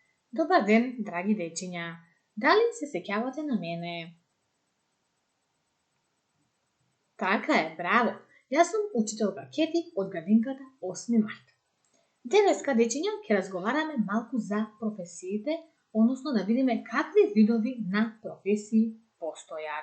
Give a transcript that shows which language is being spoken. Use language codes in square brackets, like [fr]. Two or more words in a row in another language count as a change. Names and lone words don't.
[mk] Добар ден, драги дечиња. Да ли се сеќавате на мене? Така е, браво! Јас сум учителка Кети од градинката 8 март. Денеска, дечиња, ќе разговараме малку за професиите, односно да видиме какви видови на професии постојат.